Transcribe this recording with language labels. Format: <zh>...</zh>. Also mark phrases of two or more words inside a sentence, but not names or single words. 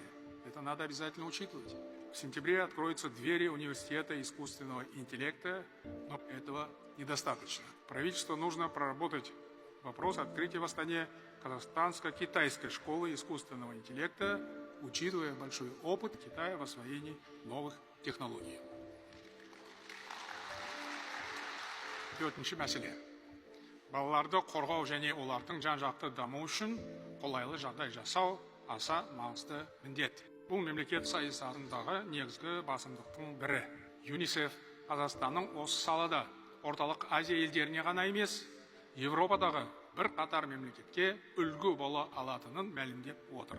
<ru>Это надо обязательно учитывать. В сентябре откроются двери университета искусственного интеллекта, но этого недостаточно. Правительству нужно проработать вопрос открытия в Астане казахстанско-китайской школы искусственного интеллекта, учитывая большой опыт Китая в освоении новых технологий.</ru> <kk>Төртінші мәселе. Балаларды қорғау және олардың жан-жақты даму үшін қолайлы жағдай жасау аса маңызды міндет. Бұл мемлекет саясатындағы негізгі басымдықтың бірі. ЮНИСЕФ Қазақстанның осы салада орталық Азия елдеріне ғана емес, Европадағы бір қатар мемлекетке үлгі бола алатынын мәлімдеп отыр.</kk>